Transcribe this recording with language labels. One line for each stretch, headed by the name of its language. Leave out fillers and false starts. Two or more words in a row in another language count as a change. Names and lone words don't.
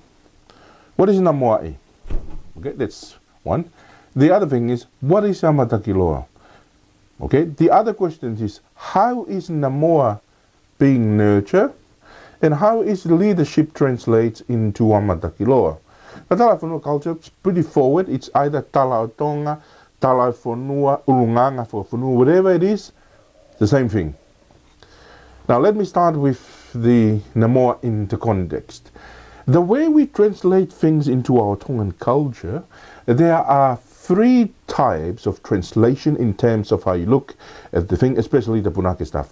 English: What is Namoa'i? Okay, that's one. The other thing is, what is
Tongan: ama Takiloa?
English: Okay, the other question is, how is Namoa being nurtured? And how is leadership translates into
Tongan: ama Takiloa?
English: The
Tongan: Tala o Fonua
English: culture is pretty forward. It's either
Tongan: Tala o Tonga, Tala o Fonua, Urunganga
English: for Fonua, whatever it is, the same thing. Now let me start with the Namoa in the context. The way we translate things into our Tongan culture, there are three types of translation in terms of how you look at the thing, especially the Punake stuff.